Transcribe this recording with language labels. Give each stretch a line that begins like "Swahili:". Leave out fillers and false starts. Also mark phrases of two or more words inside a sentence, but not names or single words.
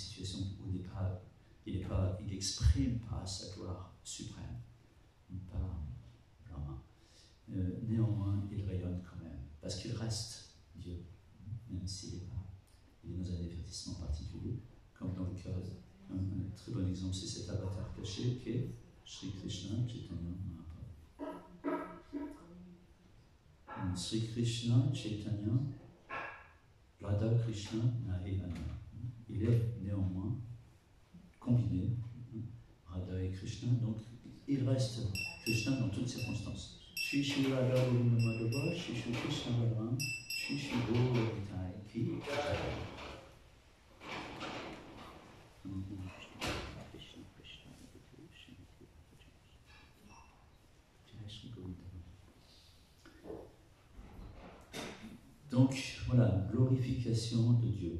French: situations où il n'exprime pas sa gloire suprême, pas Brahma, néanmoins il rayonne quand même, parce qu'il reste Dieu, même s'il est dans un divertissement particulier, comme dans le cas, un très bon exemple, c'est cet avatar caché qui est Sri Krishna Chaitanya Mahaprabhu. Sri Krishna Chaitanya Radha Krishna et Anna. Il est néanmoins combiné, Radha et Krishna, donc il reste Krishna dans toutes circonstances. Shri Shri Radha Govinda Madhava, Shri Shri Krishna Balaram, Shri Shri Gaura Ki. Donc voilà, glorification de Dieu.